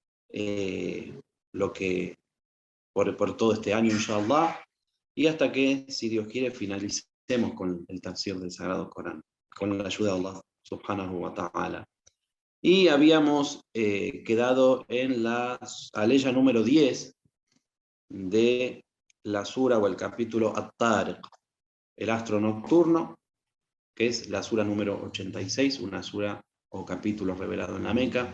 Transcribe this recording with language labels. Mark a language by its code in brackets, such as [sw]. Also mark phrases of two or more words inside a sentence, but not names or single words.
[es] lo que por todo este año, inshallah, y hasta que, si Dios quiere, finalicemos con el tafsir del Sagrado Corán, con la ayuda de Allah, [ar] سبحانه وتعالى. [es] Y habíamos quedado en la aleya número 10 de la sura o el capítulo At-Tariq, el astro nocturno, que es la sura número 86, una sura o capítulo revelado en la Meca.